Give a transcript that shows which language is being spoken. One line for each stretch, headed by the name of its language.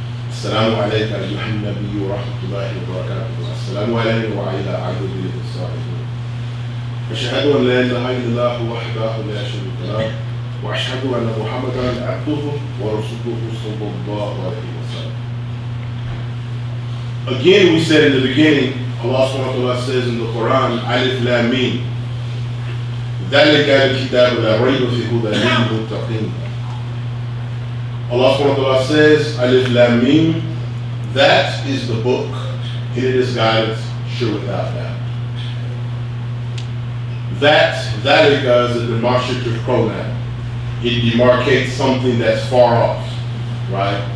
Arabic: السلام عليك أيها النبي ورحمة الله وبركاته. السلام علينا وعلى عبده الصالحين. أشهد أن لا إله إلا الله وحده لا شريك له وأشهد أن محمدا عبده ورسوله صلى الله عليه وسلم.
English: Again, we said in the beginning, Allah subhanahu wa ta'ala says in the Quran, Alif Lam Mim.
Arabic: ذلك الكتاب لا ريب فيه هدى للمتقين.
English: Allah subhanahu wa ta'ala says, Alif Lam Mim, that is the book, and it is guidance, sure without doubt. That is a demonstrative pronoun. It demarcates something that's far off, right?